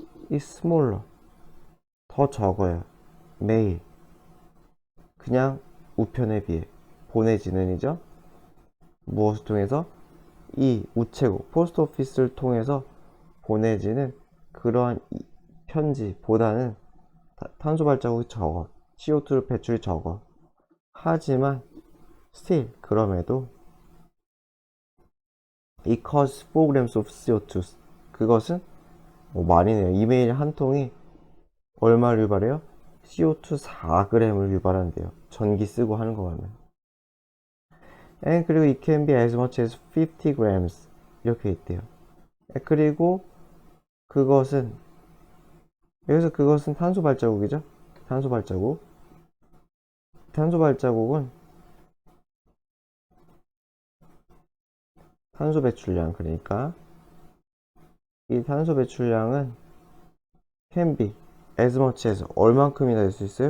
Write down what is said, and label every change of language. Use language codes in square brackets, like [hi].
[ko] 이 스몰러, 더 적어요. 매일 그냥 우편에 비해 보내지는 이죠. 무엇을 통해서? 이 우체국 포스트 오피스를 통해서 보내지는 그러한 편지보다는 탄소 발자국이 적어, CO2 배출이 적어. 하지만 [en] still [ko] 그럼에도 [en] it causes 4grams of CO2. [ko] 그것은 많이 네요. 이메일 한 통이 얼마를 유발해요? CO2 4g을 유발한대요. 전기 쓰고 하는 거 같네. [en] And [ko] 그리고 [en] it can be as much as 50 grams [ko] 이렇게 있대요. 그리고 그것은 여기서 그것은 탄소 발자국이죠. 탄소 발자국. 탄소 발자국은 탄소 배출량, 그러니까 이 탄소 배출량은 [en] can be as much as [ko] 얼만큼이나 될 수 있어요?